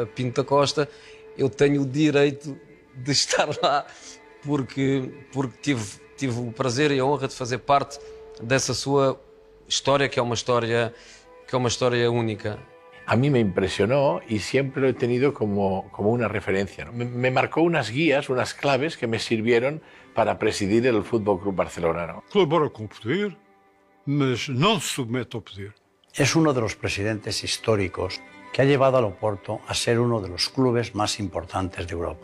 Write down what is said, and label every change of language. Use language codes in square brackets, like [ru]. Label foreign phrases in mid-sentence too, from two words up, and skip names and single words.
[pt] Pinto da Costa. Eu tenho o direito de estar lá porque tive o prazer e a honra de fazer parte dessa sua história, que é uma história única. [es] A mí me impresionó y siempre lo he tenido como una referencia, ¿no? Me marcó unas guías, unas claves que me sirvieron para presidir el Fútbol Club Barcelona, ¿no? [pt] Colabora com o poder, mas não se submete ao poder. [es] Es uno de los presidentes históricos que ha llevado al Oporto a ser uno de los clubes más importantes de Europa.